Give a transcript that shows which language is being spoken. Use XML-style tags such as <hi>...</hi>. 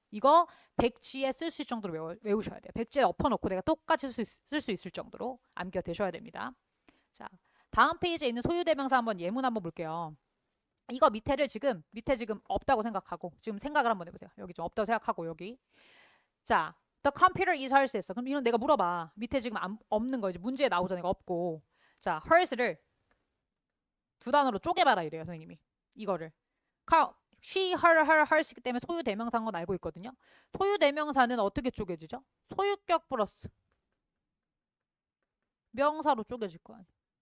<ko>이거 백지에 쓸 수 있을 정도로 외우셔야 돼요. 백지에 엎어놓고 내가 똑같이 쓸 수 있을 정도로 암기가 되셔야 됩니다. 자, 다음 페이지에 있는 소유대명사 한번 예문 한번 볼게요. 이거 밑에 지금 없다고 생각하고 지금 생각을 한번 해보세요. 여기 좀 없다고 생각하고 여기. 자,</ko> <en>the computer is hers</en> <ko>했어. 그럼 이건 내가 물어봐. 밑에 지금 없는 거 이제 문제에 나오잖아. 이거 없고. 자, hers를 두 단어로 쪼개봐라 이래요 선생님이. 이거를. she, hers이기 때문에 소유대명사인 건 알고 있거든요. 소유대명사는 어떻게 쪼개지죠? 소유격 플러스 명사로 쪼개질 거 아니에요.</ko>